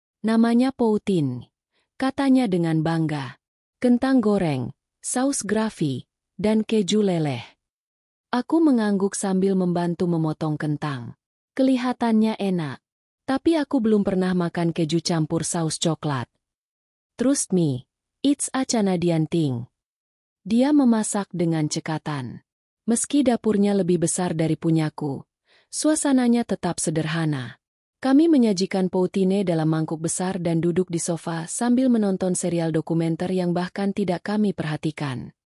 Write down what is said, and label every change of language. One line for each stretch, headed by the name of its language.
Indonesian: Namanya poutine, katanya dengan bangga. Kentang goreng, saus gravy, dan keju leleh. Aku mengangguk sambil membantu memotong kentang. Kelihatannya enak, tapi aku belum pernah makan keju campur saus coklat.
English: Trust me, it's a Canadian thing.
Indonesian: Dia memasak dengan cekatan. Meski dapurnya lebih besar dari punyaku, suasananya tetap sederhana. Kami menyajikan poutine dalam mangkuk besar dan duduk di sofa sambil menonton serial dokumenter yang bahkan tidak kami perhatikan.